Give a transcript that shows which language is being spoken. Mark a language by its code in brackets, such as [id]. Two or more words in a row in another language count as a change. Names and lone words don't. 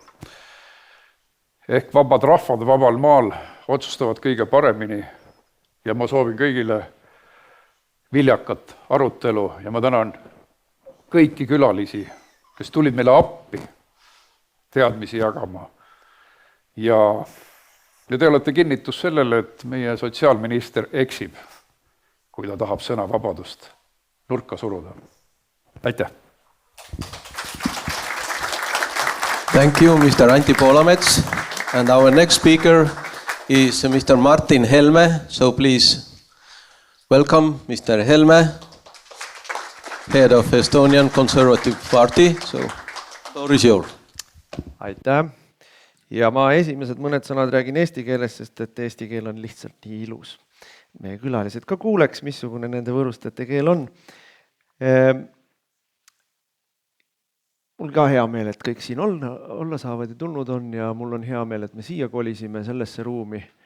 [et] Ehk vabad rahvad vabal maal otsustavad kõige paremini ja ma soovin kõigile viljakat arutelu ja ma tänan kõiki külalisi, kes tulid meile appi teadmisi jagama. Ja te olete kinnitus sellele, et meie sotsiaalminister eksib, kui ta tahab sõnavabadust nurka suruda. Aitäh! [en] Thank you, Mr. Antti Poolamets. And our next speaker is Mr. Martin Helme. So please welcome Mr. Helme, head of Estonian Conservative Party. So floor is yours. [et] Aitäh! Ja ma esimesed mõned sõnad räägin eesti keeles, sest et eesti keel on lihtsalt nii ilus. Meie külalised ka kuuleks, missugune nende võõrustajate keel on. Mul ka hea meel, et kõik siin olla saavad ja tulnud on ja mul on hea meel, et me siia kolisime sellesse ruumi.